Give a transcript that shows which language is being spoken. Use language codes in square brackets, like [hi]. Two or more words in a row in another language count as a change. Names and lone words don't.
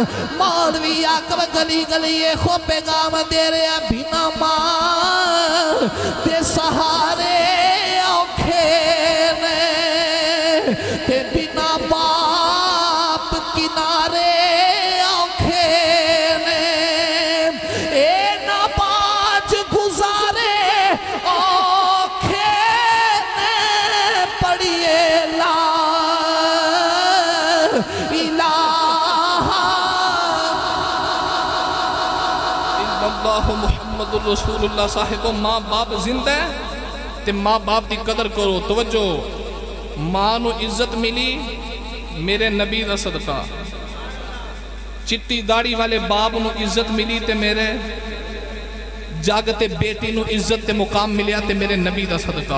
[pa] مولوی آکب گلی گلی ایہو پیغام دے رہا بنا ماں دے سہارے اوکھے نے، تے بنا باپ کنارے اوکھے نے. اے نہ باج گزارے اوکھے نے، پڑھیے [ar] لا إله إلا الله محمد رسول الله. [pa] صاحبو ماں باپ زندہ ہے تے ماں باپ کی قدر کرو. توجہ، ماں نوں عزت ملی میرے نبی دا صدقہ، چٹی داڑھی والے باپ نوں عزت ملی تے میرے جگ تے بیٹی نوں عزت تے مقام ملیا تے میرے نبی دا صدقہ.